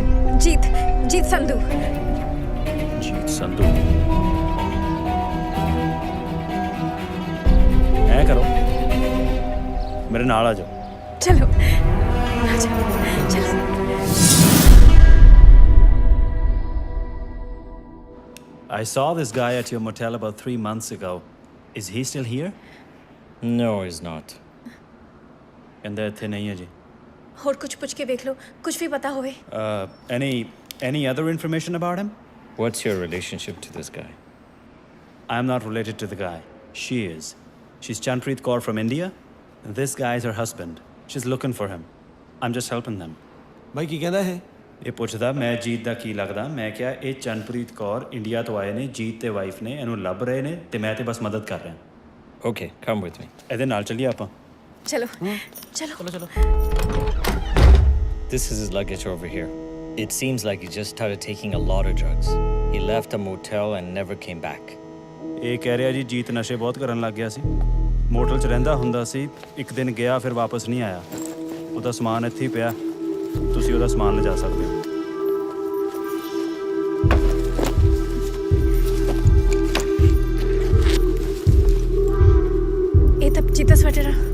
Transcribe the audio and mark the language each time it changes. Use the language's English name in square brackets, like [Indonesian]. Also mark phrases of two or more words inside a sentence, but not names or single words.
[Punjabi] ਜੀਤ ਸੰਧੂ ਜੀਤ ਸੰਧੂ ਐ ਕਰੋ ਮੇਰੇ ਨਾਲ ਆ ਜਾਓ ਚਲੋ ਆ ਜਾਓ ਚਲੋ [English] I saw this guy at your motel about 3 months ago. Is he still here? No, he's not. [Punjabi] ਕਹਿੰਦਾ ਇੱਥੇ ਨਹੀਂ ਹੈ ਜੀ ਹੋਰ ਕੁਝ ਪੁੱਛ ਕੇ ਵੇਖ ਲਓ ਕੁਝ ਵੀ ਪਤਾ ਹੋਵੇ [English] Any other information about him? What's your relationship to this guy? I am not related to the guy. She is. She's Chanpreet Kaur from India. And this guy is her husband. She's looking for him. I'm just helping them. [Punjabi] ਬਾਈ ਕੀ ਕਹਿੰਦਾ ਇਹ ਪੁੱਛਦਾ ਮੈਂ ਜੀਤ ਦਾ ਕੀ ਲੱਗਦਾ ਮੈਂ ਕਿਹਾ ਇਹ ਚੰਨਪ੍ਰੀਤ ਕੌਰ ਇੰਡੀਆ ਤੋਂ ਆਏ ਨੇ ਜੀਤ ਤੇ ਵਾਈਫ ਨੇ ਇਹਨੂੰ ਲੱਭ ਰਹੇ ਨੇ ਤੇ ਮੈਂ ਤੇ ਬਸ ਮਦਦ ਕਰ ਰਿਹਾ [English] Okay, come with me. [Punjabi] ਇਹਦੇ ਨਾਲ ਚੱਲੀਏ ਆਪਾਂ ਚਲੋ [English] This is his luggage over here. It seems like he just started taking a lot of drugs. He left a motel and never came back. [Punjabi] ਇਹ ਕਹਿ ਰਿਹਾ ਜੀ ਜੀਤ ਨਸ਼ੇ ਬਹੁਤ ਕਰਨ ਲੱਗ ਗਿਆ ਸੀ ਮੋਟਲ 'ਚ ਰਹਿੰਦਾ ਹੁੰਦਾ ਸੀ ਇੱਕ ਦਿਨ ਗਿਆ ਫਿਰ ਵਾਪਸ ਨਹੀਂ ਆਇਆ ਉਹਦਾ ਸਮਾਨ ਇੱਥੇ ਹੀ ਪਿਆ ਤੁਸੀਂ ਉਹਦਾ ਸਮਾਨ ਲਿਜਾ ਸਕਦੇ ਹੋ ਇਹ ਤਾਂ ਜੀਤਾ ਸਵੈਟਰ